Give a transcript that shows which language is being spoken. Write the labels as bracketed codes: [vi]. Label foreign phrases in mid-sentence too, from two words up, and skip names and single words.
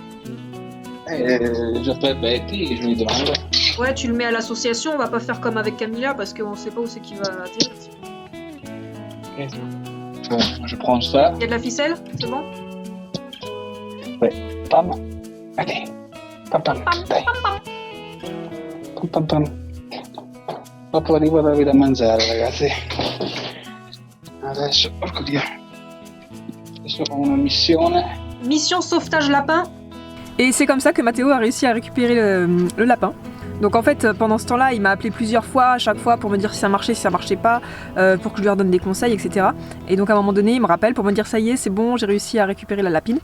[fr] J'appelle Betty et je lui demande. Ouais, tu le mets à l'association, on va pas faire comme avec Camilla parce qu'on sait pas où c'est qu'il va atterrir. Okay. Bon, je prends ça. Il y a de la ficelle? C'est bon? Ouais. Pam. Allez. Pam. [it] Dai. Pam. Dopo arrivo a darvi da mangiare, ragazzi. Adesso, porco Dio. Adesso ho una missione. [fr] Mission sauvetage lapin. Et c'est comme ça que Matteo a réussi à récupérer le lapin. Donc en fait, pendant ce temps-là, il m'a appelé plusieurs fois, à chaque fois pour me dire si ça marchait, si ça marchait pas, pour que je lui redonne des conseils, etc. Et donc à un moment donné, il me rappelle pour me dire ça y est, c'est bon, j'ai réussi à récupérer la lapine.